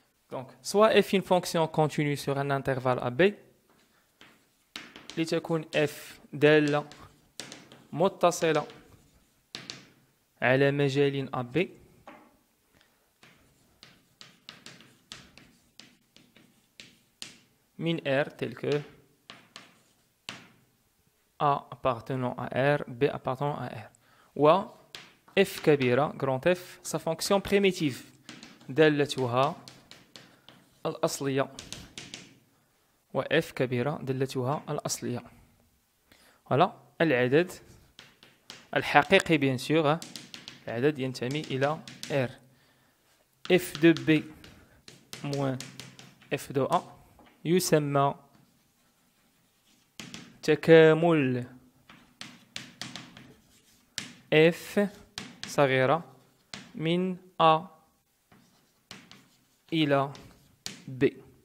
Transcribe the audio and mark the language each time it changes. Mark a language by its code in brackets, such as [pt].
[fr] Donc, soit f une fonction continue sur un intervalle AB, [ar] لتكون f دالة متصلة على مجال AB من R [fr] tel que A appartenant à R, B appartenant à R. Ou f كبيرة, grand F, sa fonction primitive [ar] دالتها الأصلية. و f كبيرة دالتها الأصلية. Voilà, العدد الحقيقي [fr] bien sûr, [ar] العدد ينتمي إلى R. [fr] f de B moins f de A [ar] يسمى تكامل f صغيرة من A إلى B.